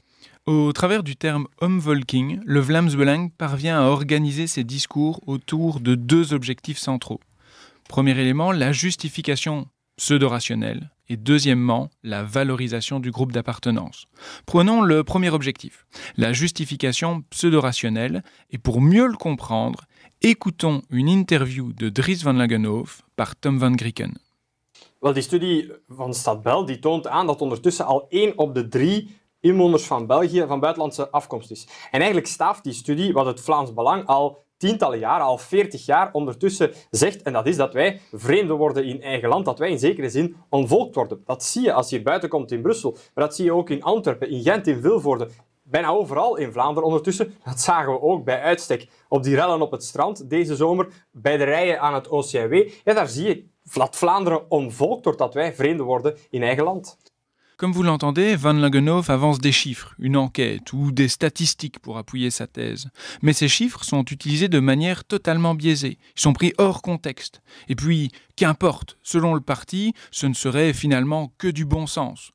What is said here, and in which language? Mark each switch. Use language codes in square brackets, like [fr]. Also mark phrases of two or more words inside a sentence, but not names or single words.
[fr] Au travers du terme omvolking, le Vlaams Belang parvient à organiser ses discours autour de 2 objectifs centraux. Premier élément, la justification pseudo-rationnelle et deuxièmement, la valorisation du groupe d'appartenance. Prenons le premier objectif, la justification pseudo-rationnelle, et pour mieux le comprendre, écoutons une interview de Dries van Langenhove par Tom van Grieken. [nl] Wel, die studie van Stadbel die toont aan dat ondertussen al 1 op de 3 inwoners van België van buitenlandse afkomst is. En eigenlijk staaft die studie wat het Vlaams Belang al tientallen jaren, al 40 jaar ondertussen zegt. En dat is dat wij vreemden worden in eigen land, dat wij in zekere zin ontvolkt worden. Dat zie je als je hier buiten komt in Brussel, maar dat zie je ook in Antwerpen, in Gent, in Vilvoorde. Bijna overal in Vlaanderen ondertussen. Dat zagen we ook bij uitstek op die rellen op het strand deze zomer, bij de rijen aan het OCMW. Ja, daar zie je dat Vlaanderen omvolkt wordt, dat wij vreemden worden in eigen land. [fr] Comme vous l'entendez, Van Langenhove avance des chiffres, une enquête ou des statistiques pour appuyer sa thèse. Mais ces chiffres sont utilisés de manière totalement biaisée. Ils sont pris hors contexte. Et puis, qu'importe, selon le parti, ce ne serait finalement que du bon sens.